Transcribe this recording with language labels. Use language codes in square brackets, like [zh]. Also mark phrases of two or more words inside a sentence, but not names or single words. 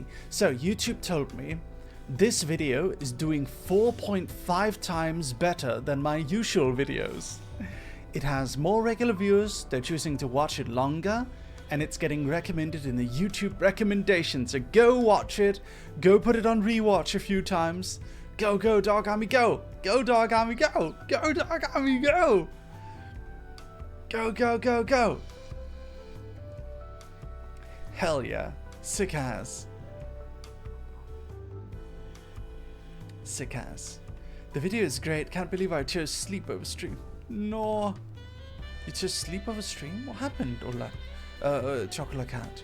[en] So YouTube told me this video is doing 4.5 times better than my usual videos. It has more regular viewers. They're choosing to watch it longer. And it's getting recommended in the YouTube recommendations. So go watch it. Go put it on rewatch a few times. Go, go, Dogarmy, go! Go, Dogarmy, go! Go, Dogarmy, go! Go, go, go, go! Hell yeah. Sick ass. Sick ass. The video is great. Can't believe I chose sleep over stream. No. You chose sleep over stream? What happened, Ola? Chocolate Cat.